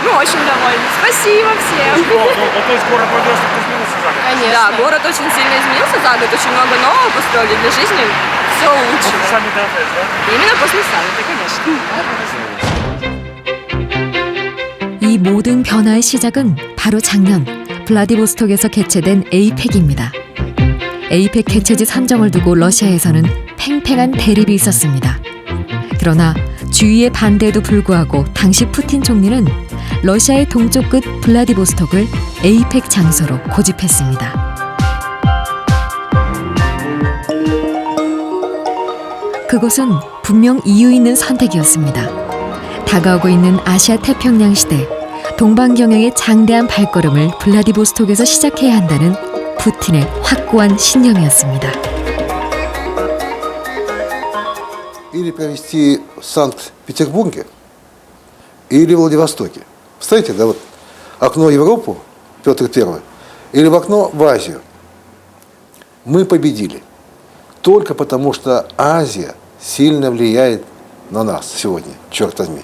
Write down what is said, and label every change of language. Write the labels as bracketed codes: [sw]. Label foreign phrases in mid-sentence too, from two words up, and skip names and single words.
[ru] Мы очень довольны. Спасибо всем. То есть город Владивосток изменился за год? Конечно. Да, город очень сильно изменился за год, очень много нового построили для жизни. Все лучше. После саммита АТС, да? Именно после саммита, конечно. [ko] 이 모든 변화의 시작은 바로 작년 블라디보스톡에서 개최된 에이펙입니다. 에이펙 개최지 선정을 두고 러시아에서는 팽팽한 대립이 있었습니다. 그러나 주위의 반대에도 불구하고 당시 푸틴 총리는 러시아의 동쪽 끝 블라디보스톡을 에이펙 장소로 고집했습니다. 그곳은 분명 이유 있는 선택이었습니다. 다가오고 있는 아시아 태평양 시대, 동방경영의 장대한 발걸음을 블라디보스톡에서 시작해야 한다는 푸틴의 확고한 신념이었습니다. [ru] Или провести в Санкт-Петербурге, или в Владивостоке. Представляете, да, вот окно в Европу, Петр I, или в окно в Азию. Мы победили. Только потому, что Азия сильно влияет на нас сегодня, черт возьми.